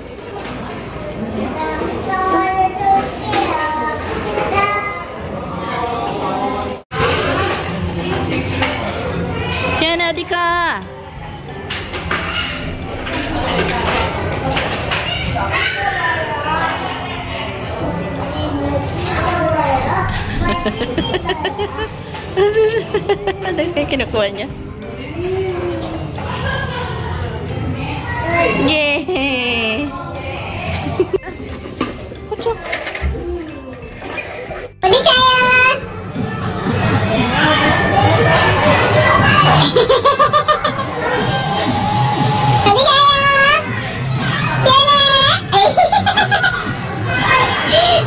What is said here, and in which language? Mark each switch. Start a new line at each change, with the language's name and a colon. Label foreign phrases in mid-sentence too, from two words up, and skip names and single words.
Korean: Yan 어디 가?
Filipino: Ano yung kinukuha niya? Yay! Pucuk.
Korean: 어디 가요? 어디 가요? 얘네.